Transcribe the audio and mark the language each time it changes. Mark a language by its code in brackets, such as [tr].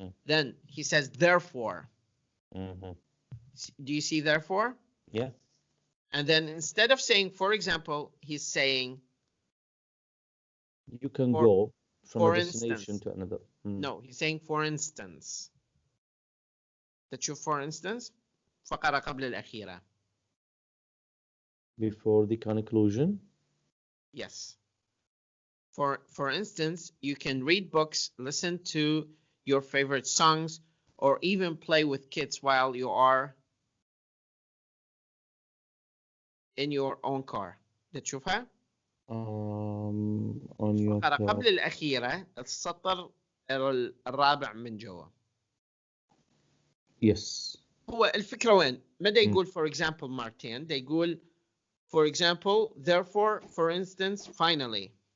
[en] Then he says therefore. Do you see therefore? Yeah. And then instead of saying for example, he's saying you can go from a destination instance, to another. No, he's saying for instance. [ar] تشوف [en] for instance [ar] فقرة قبل الأخيرة. [en] Before the conclusion? Yes. For instance, you can read books, listen to your favorite songs, or even play with kids while you are in your own car. [ar] تشوفها؟ [en] on your car. [ar] قبل الأخيرة السطر الرابع من جوا. [en] Yes. [ar] هو الفكرة وين؟ ما دا يقول [en] for example [ar] مرتين، دا يقول [en] for example, therefore, for instance, finally.